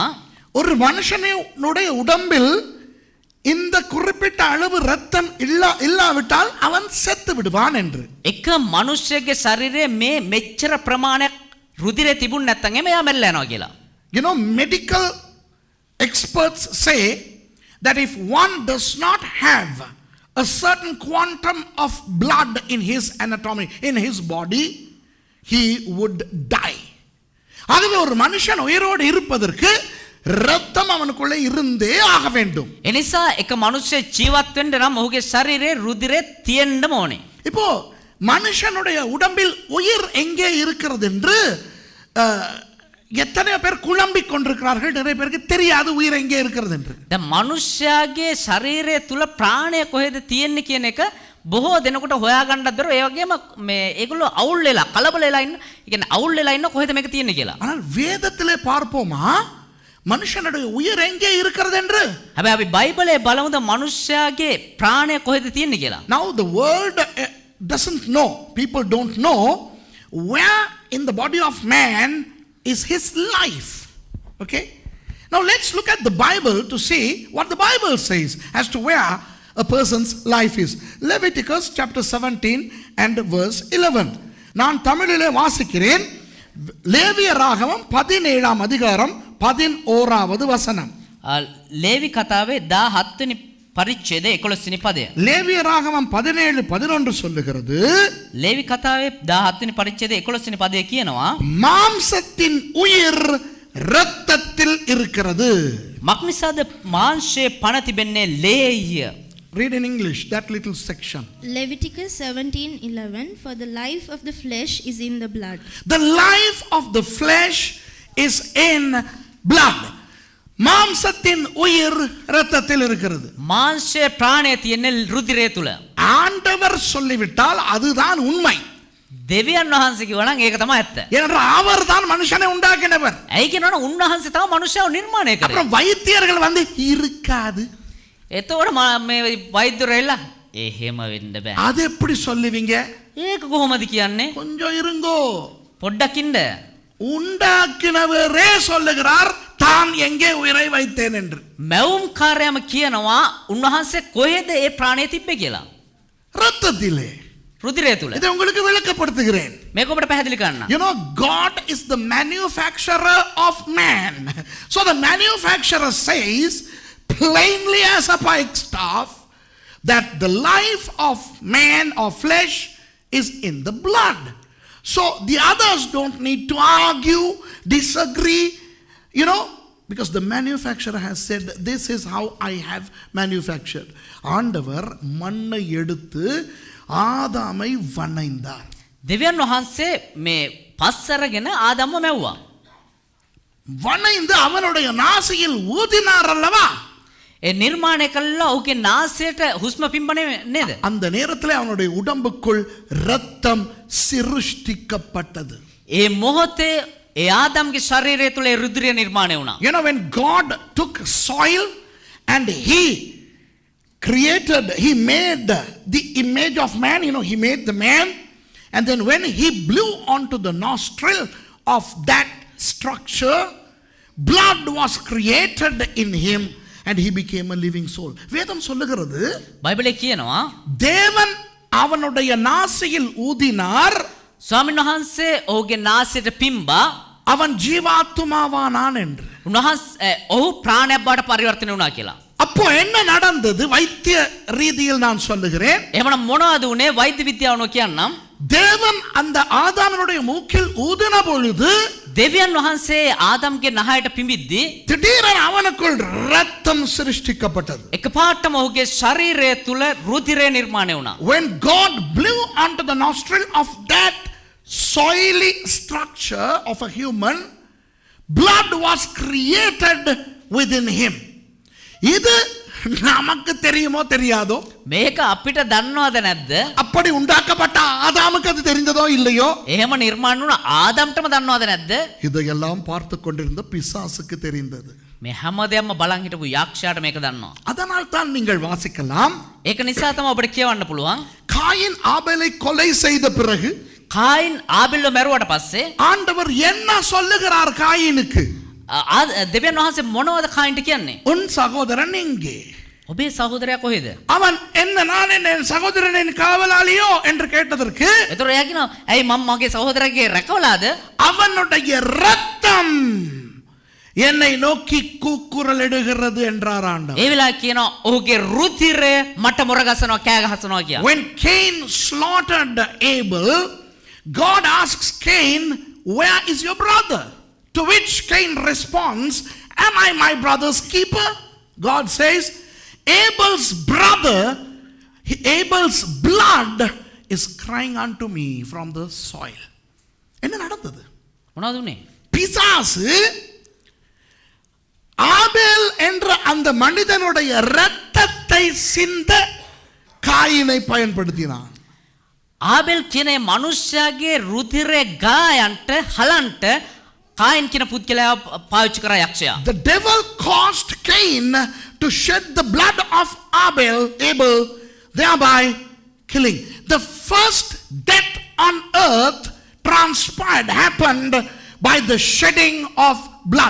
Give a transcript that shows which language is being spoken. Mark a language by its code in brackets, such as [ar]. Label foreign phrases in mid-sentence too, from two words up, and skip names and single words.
[ta] ஒரு மனுஷனுடைய உடம்பில் இந்த குறிப்பிட்ட அளவு ரத்தம் இல்லாவிட்டால் அவன் செத்து விடுவான் என்று. [si] එක මනුෂ්‍යයේ ශරීරයේ මේ මෙච්චර ප්‍රමාණයක් රුධිරය තිබුණ නැත්නම් එයා මැරලා යනවා කියලා. [en] You know, medical experts say that if one does not have a certain quantum of blood in his anatomy, in his body, he would die. [ta] ஆகவே ஒரு மனுஷன் உயிரோடு இருப்பதற்கு ரத்தம் அவனுக்குள்ளே இருந்தே ஆக வேண்டும். [si] එනිසා එක මනුෂ්‍ය ජීවත් වෙන්න නම් ඔහුගේ ශරීරයේ රුධිරය තියෙන්නම ඕනේ. [ta] இப்போ மனுஷனுடைய உடம்பில் உயிர் எங்கே இருக்கிறது என்று எத்தனை பேர் குழம்பிக் கொண்டிருக்கிறார்கள். நிறைய பேருக்கு தெரியாது உயிர் எங்கே இருக்கிறது என்று. [si] දැන් මනුෂ්‍යයාගේ ශරීරය තුල ප්‍රාණය කොහෙද තියෙන්නේ කියන එක බොහෝ දෙනෙකුට හොයාගන්නත් බැරුව ඒ වගේම මේ ඒගොල්ලෝ අවුල් වෙලා කලබල වෙලා ඉන්න. ඒ කියන්නේ අවුල් වෙලා ඉන්න කොහෙද මේක තියෙන්නේ කියලා. [ta] ஆனால் வேதத்திலே பார்ப்போமா மனுஷனுடைய உயிர் எங்கே இருக்கிறது என்று. [si] හැබැයි අපි බයිබලයේ බලමුද මනුෂ්‍යයාගේ ප්‍රාණය කොහෙද තියෙන්නේ කියලා. [en] Now the world doesn't know, people don't know where in the body of man is his life? Okay? Now let's look at the Bible to see what the Bible says as to where a person's life is. Leviticus chapter 17 and verse 11. [ta] நான் தமிழிலே வாசிக்கிறேன். லேவியராகமம் 17ஆம் அதிகாரம் 11வது வசனம். [si] லேவி கතාවේ 17 වෙනි පරිච්ඡේදය 11 වෙනි පදය. [ta] லேவியராகமம் 17:11 சொல்லுகிறது. [si] லேவி கතාවේ 17 වෙනි පරිච්ඡේදය 11 වෙනි පදය කියනවා [ta] மாம்சத்தின் உயிர் இரத்தத்தில் இருக்கிறது. [si] මක්නිසාද මාංශයේ පණ තිබෙන්නේ ලේය. [en] Read in English that little section. Leviticus 17:11 For the life of the flesh is in the blood. The life of the flesh is in blood. [ta] மாம்சத்தின் உயிர் இரத்தத்தில் இருக்கிறது. [si] මාංශයේ ප්‍රාණය තියෙන්නේ රුධිරය තුල. [ta] ஆண்டவர் சொல்லிவிட்டால் அதுதான் உண்மை. [si] දෙවියන් වහන්සේ කිව්වා නම් ඒක තමයි ඇත්ත. [ta] ஏனென்றால் அவர்தான் மனுஷனை உண்டாக்கினவர். [si] ඇයි කියනවනම් උන්වහන්සේ තමයි මනුෂ්‍යව නිර්මාණය කරේ. [ta] அப்புறம் வைத்தியர்கள் வந்து இருக்காது. [si] එතකොට මේ වෛද්‍යවරයලා එහෙම වෙන්න බෑ. [ta] அது எப்படி சொல்லுவீங்க? [si] ඒක කොහොමද කියන්නේ? [ta] கொஞ்சம் இருங்கோ. [si] පොඩ්ඩක් ඉන්න. [ta] உண்டாக்கினவரே சொல்லுகிறார் தான் எங்கே உயிரை வைத்தேன் என்று. [si] මැවුම් කාර්යම කියනවා උන්වහන්සේ කොහෙද ඒ ප්‍රාණය තිබ්බේ කියලා. [ta] இரத்தத்திலே. [si] රුධිරය තුල. [ta] இதை உங்களுக்கு விளக்கப்படுத்துகிறேன். [si] මේක ඔබට පැහැදිලි කරන්න. [en] You know, God is the manufacturer of man. So the manufacturer says plainly as a pikestaff that the life of man or flesh is in the blood. So the others don't need to argue, disagree, you know, because the manufacturer has said this is how I have manufactured. [ta] ஆண்டவர் மண்ணை எடுத்து ஆதாமை வணைந்தார். [si] දෙවියන් වහන්සේ මේ පස්සරගෙන ආදම්ව මැව්වා. [ta] வணைந்து அவனுடைய நாசியில் ஊதினார் அல்லவா? [si] ඒ නිර්මාණය කළා ඔහුගේ නාසයට හුස්ම පිම්බනේ නේද? [ta] அந்த நேரத்தில் அவனுடைய உடம்புக்குள் இரத்தம் சிருஷ்டிக்கப்பட்டது. [si] ඒ මොහොතේ ඒ ආදම්ගේ ශරීරය තුල රුධිරය නිර්මාණය වුණා. [en] You know, when God took soil and he made the image of man, you know, he made the man, and then when he blew onto the nostril of that structure, blood was created in him and he became a living soul. [ta] வேதம் சொல்லுகிறது, [si] பைபிளே කියනවා [ta] தேவன் அவனுடைய நாசியில் ஊதினார், [si] ස්වාමීන් වහන්සේ ඔහුගේ නාසයට පිම්බා, [ta] அவன் ஜீவாத்துமாவானான் என்று. [si] උන්වහන්සේ ඔහු ප්‍රාණයක් බවට පරිවර්තනය වුණා කියලා. [ta] அப்போ என்ன நடந்தது? வைத்திய ரீதியில் நான் சொல்லுகிறேன். [si] එහෙමනම් මොනවද උනේ வைத்திய විද්‍යාවනෝ කියන්නම්. [ta] தேவன் அந்த ஆதாமனுடைய மூக்கில் ஊதின பொழுது [si] දෙවියන් වහන්සේ ආදම්ගේ නහයට පිඹිද්දී [ta] திடீரென அவனுக்குள் ரத்தம் சிருஷ்டிக்கப்பட்டது. [si] එකපාරටම ඔහුගේ ශරීරය තුල රුධිරය නිර්මාණය වුණා. [en] When God blew onto the nostril of that soily structure of a human, blood was created within him. [ta] இது நமக்கு தெரியுமோ தெரியாதோ? [si] මේක අපිට දන්නවද නැද්ද? [ta] அப்படி உண்டாக்கப்பட்ட ஆதாமுக்கு அது தெரிந்ததோ இல்லையோ? [si] එහෙම නිර්මාණ වුණ ආදම්ටම දන්නවද නැද්ද? [ta] இதையெல்லாம் பார்த்து கொண்டிருந்த பிசாசுக்கு தெரிந்தது. [si] මේ හැමදේම බලන් හිටපු යක්ෂයාට මේක දන්නවා. [ta] அதனால் தான் நீங்கள் வாசிக்கலாம், [si] ඒක නිසා තමයි ඔබට කියවන්න පුළුවන්. [ta] காயின் ஆபேலை கொலை செய்த பிறகு [si] කායින් ආබෙල්ව මැරුවට පස්සේ [ta] ஆண்டவர் என்ன சொல்லுகிறார் காயினுக்கு? [si] දෙවියන් වහන්සේ මොනවද කායින්ට කියන්නේ? [ta] உன் சகோதரன் எங்கே? [si] ඔබේ සහෝදරයා කොහෙද? [ta] அவன் என்ன நான் என் சகோதரனின் காவலாளியோ என்று கேட்டதற்கு, [si] ඒතර එයා කියනවා ඇයි මම මගේ සහෝදරගේ රැකවලාද? [ta] அவனுடைய இரத்தம் என்னை நோக்கி கூக்குரல் இடுகிறது என்றார் ஆண்டவர். [si] ඒ වෙලාව කියනවා ඔහුගේ රුධිරය මට මොර ගසනවා කෑ ගහනවා කියලා. [en] When Cain slaughtered Abel, God asks Cain, where is your brother? To which Cain responds, am I my brother's keeper? God says, Abel's blood is crying unto me from the soil. [ta] என்ன நடந்தது? [si] මොනවද උනේ? [ta] பிசாசு ஆபேல் என்ற அந்த மனிதனுடைய இரத்தத்தை சிந்த காயினை பயன்படுத்தினான். [si] ආබෙල් කියන මනුෂ්‍යයාගේ රුධිරය ගායන්ට හලන්ට කායින් කියන පුද්ගලයා පාවිච්චි කරා යක්ෂයා. [en] The devil caused Cain to shed the blood of Abel, thereby killing. The first death on earth transpired happened by the shedding of blood.